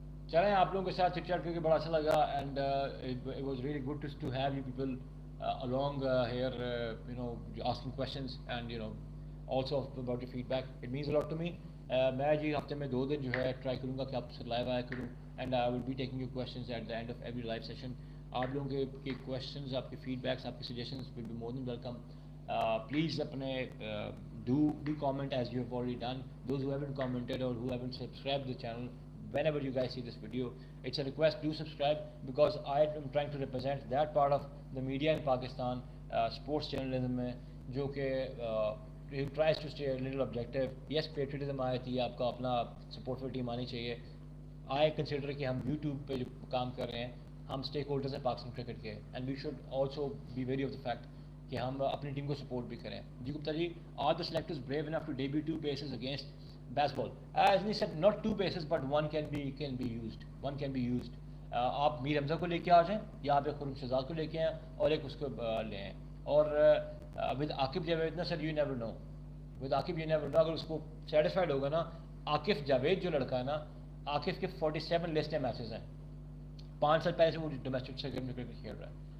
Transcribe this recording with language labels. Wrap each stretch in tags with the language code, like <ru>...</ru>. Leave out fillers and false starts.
<ur>چلیں, آپ لوگوں کے ساتھ چٹ چاٹ کر کے بڑا اچھا لگا,</ur> <en>And it was really good to have you people along here, asking questions and also about your feedback. It means a lot to me.</en> <ur>میں جی ہفتے میں 2 دن جو ہے ٹرائی کروں گا کہ آپ سے لائیو آیا کروں,</ur> <en>And I will be taking your questions at the end of every live session.</en> <ur>آپ لوگوں کے کویشچنز, آپ کے فیڈ بیکس, آپ کے suggestions</ur> <en>Will be more than welcome.</en> <ur>Please اپنے</ur> <en>do comment as you have already done. Those who haven't commented or who haven't subscribed to the channel, whenever you guys see this video, it's a request, do subscribe, because I am trying to represent that part of the media in Pakistan, sports journalism میں, جو کہ it tries to stay a little objective.</en> <ur>Yes, patriotism آئی تھی, آپ کا اپنا support for team آنی چاہیے. I consider کہ ہم یوٹیوب پہ جو کام کر رہے ہیں, ہم اسٹیک ہولڈرز ہیں پاکستان کرکٹ کے,</ur> <en>and we should also be wary of the fact</en> <ur>کہ ہم اپنی ٹیم کو سپورٹ بھی کریں. جی گپتا جی,</ur> <en>Are the selectors brave enough to debut 2 paces against baseball? As he said, not 2 paces but one can be used.</en> <ur>آپ میر حمزہ کو لے کے آ جائیں, یا آپ ایک خرم شہزاد کو لے کے آئیں اور ایک اس کو لے آئیں. اور ود عاقب جاوید نا سر,</ur> <en>You never know, with Aqib you never know.</en> <ur>اگر اس کو سیٹسفائڈ ہوگا نا, عاقب جاوید جو لڑکا ہے نا, عاقب کے 47 لسٹ میچز ہیں, 5 سال پہلے سے وہ ڈومیسٹک سرکٹ میں کرکٹ کھیل رہا ہے.</ur>